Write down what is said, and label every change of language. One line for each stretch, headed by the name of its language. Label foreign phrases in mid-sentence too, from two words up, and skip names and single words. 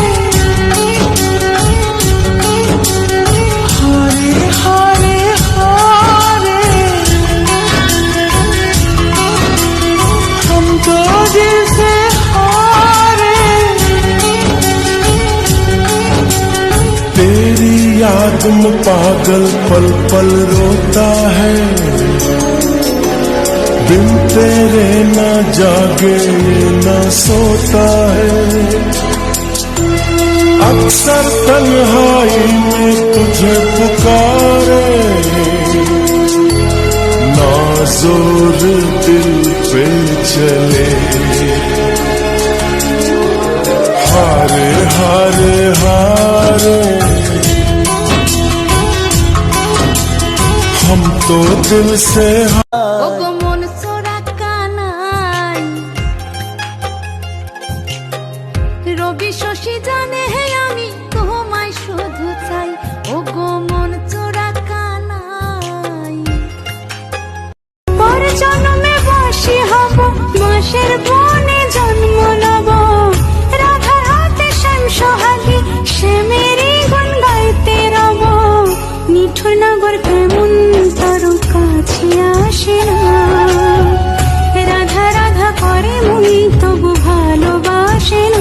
Hindi: हरे हरे हरे, हम तो दिल से हरे। तेरी याद में पागल पल पल रोता है, बिन तेरे न जागे न सोता है। अक्सर तन्हाई में तुझे पुकारे, नाज़ोर दिल पे चले। हारे हारे हारे हम तो दिल से
Bangla: ওগো মন চোরা কানাই রবি শশী জানে হে আমি তোমায় শুধু চাই ওগো মন চোরা কানাই পর জন্মে বাসি হব মাসের বনে জন্ম নেব রাধার হাতে শ্যাম সোহাগী শ্যামেরই গুণ গাইতে রব নিঠুর নগর কেমন তোর কাছে আসে না রাধা রাধা করে মুই তবু ভালোবাসে না